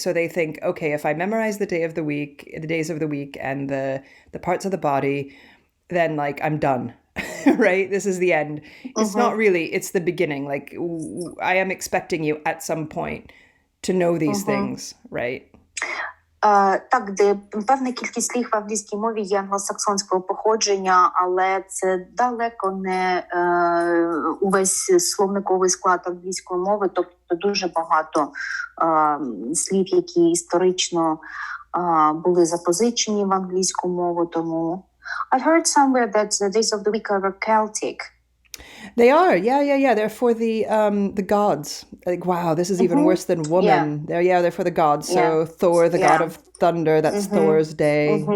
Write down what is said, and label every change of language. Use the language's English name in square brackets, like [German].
[English] So they think, okay, if I memorize the days of the week and the parts of the body, then like I'm done. right? This is the end. It's not really, it's the beginning. Like, I am expecting you at some point to know these things, right? [Ukrainian] Так, де певна кількість слів в англійській мові є англосаксонського походження, але це далеко не увесь словниковий склад англійської мови, тобто дуже багато слів, які історично були запозичені в англійську мову, тому [English] I've heard somewhere that the days of the week are Celtic. They are, yeah. They're for the gods. Like, wow, this is even worse than woman. They're for the gods. So Thor, the god of thunder, that's Thor's day.